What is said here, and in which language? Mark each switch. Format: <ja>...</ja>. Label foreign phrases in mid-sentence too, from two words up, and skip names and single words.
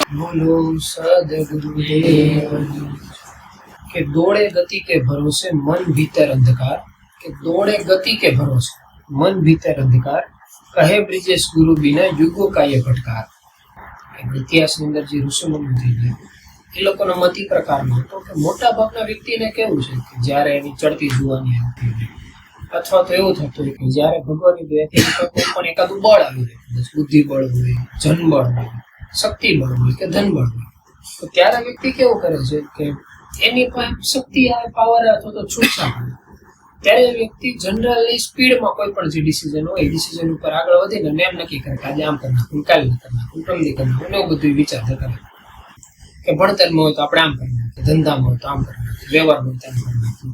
<hi>बोलो सदगुरुदेव के दौड़े गति के भरोसे मन भीतर अंधकार के दौड़े गति के भरोसे मन भीतर अंधकार कहे ब्रिजेश गुरु बिना युगो का ये भटकार।</hi> <gu>ઇતિહાસની અંદર જે ઋષિમુનિ થઈ ગયા એ લોકોનો મતી પ્રકારનો હતો કે મોટા ભાગના વ્યક્તિને કેવું છે કે જ્યારે એની ચડતી જુવાની આવતી હોય અથવા તો એવું થતું હોય કે જ્યારે ભગવાનની દયાથી કોઈ પણ એકાદું બળ આવી જાય, બુદ્ધિ બળ હોય, જનબળ હોય, શક્તિ બળ હોય કે ધન બળ હોય, તો ત્યારે વ્યક્તિ કેવું કરે છે કે એની પાસે શક્તિ આવે, પાવર અથવા તો છૂટછાટ આવે ત્યારે વ્યક્તિ જનરલી સ્પીડમાં કોઈ પણ જે ડિસિઝન હોય એ ડિસિઝન ઉપર આગળ વધીને એમ નક્કી કરે કે આજે આમ કરી નાખું, કાલે કરી નાખું, પ્રમદી કરી નાખું, એવું બધું વિચાર કરે કે ભણતરમાં હોય તો આપણે આમ કરી નાખીએ, ધંધામાં હોય તો આમ કરી નાખીએ, વ્યવહારમાં હોય તો આમ કરી નાખીએ.</gu>